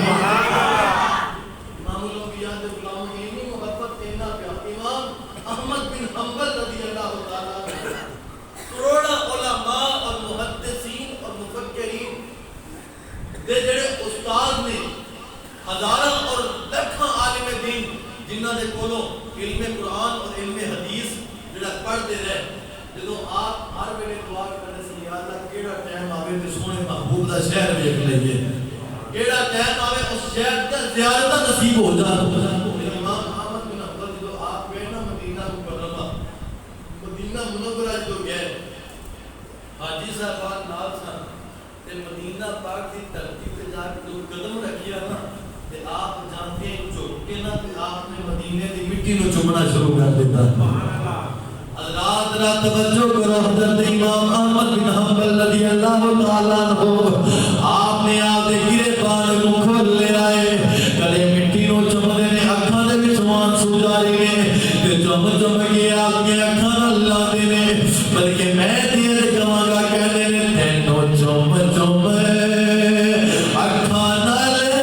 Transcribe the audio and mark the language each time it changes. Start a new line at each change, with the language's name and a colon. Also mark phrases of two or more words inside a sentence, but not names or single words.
Punjabi: امام الانبیاء دے غلام اینی محبت اینا پیار. امام احمد بن حنبل
Arabic: رضی اللہ تعالیٰ عنہ
Punjabi: کروڑا علماء اور محدثین اور مفکرین دے جڑے استاد نے, ہزاراں اور لاکھاں عالم دین جنہاں دے کولوں علم قرآن اور علم حدیث جڑا پڑھتے رہے, جدوں آپ ہر ویلے دعا کرنے سے
Arabic: یا اللہ
Punjabi: کیڑا ٹائم آوے تے سونے محبوب دا شہر ویکھ لئیے, کیڑا ٹائم آوے اس شہر تے زیارت نصیب ہو جائے. امام احمد بن حنبل جو آپ گئے نا مدینہ مکرمہ, مدینہ منورہ جو گئے, حاجی صاحبان نال سن تے مدینہ پاک دی دھرتی تے جا کے جو قدم رکھیا نا تے
Urdu: آپ جانتے ہیں
Punjabi: جھک کے نا تے آپ نے مدینے دی مٹی نو چومنا شروع کر دیتا. حضرات ذرا توجہ کرو, حضرت امام احمد بن حنبل
Arabic: رضی اللہ تعالیٰ عنہ
Punjabi: آپ نے آپ دے گریبان کو کھول لے آئے, گلے مٹی نو چومدے نے, اکھاں دے وچ آنسو جاری نے تے چم چم کے آپ کے اکھاں نال لاندے نے, بلکہ میں تے کہاں گا کہندے نے تینوں چم چم اکھاں نال